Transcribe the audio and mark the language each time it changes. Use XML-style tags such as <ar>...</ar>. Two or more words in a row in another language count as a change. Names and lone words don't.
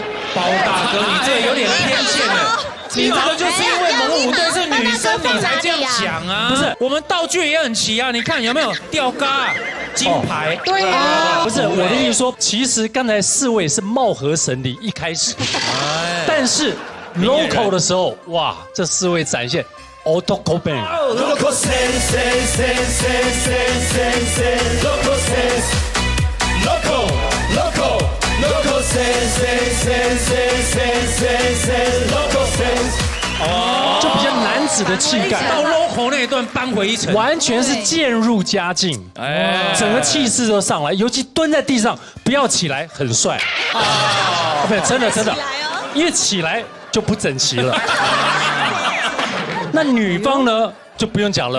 <zh>包大哥，你这有点偏见了。你这个就是因为猛虎队是女生，你才这样讲啊？不是，我们道具也很齐啊。你看有没有吊嘎、金牌？对啊，不是我的意思说，其实刚才4位是貌合神离一开始，但是 local 的时候，哇，这4位展现。</zh> <en>Local band. Local sense. Local sense. Local sense.</en> <zh>就比较男子的气概，到 local 那一段扳回一城，完全是渐入佳境，整个气势都上来，尤其蹲在地上不要起来，很帅。不，真的，因为起来就不整齐了。那女方呢，就不用讲了，</zh>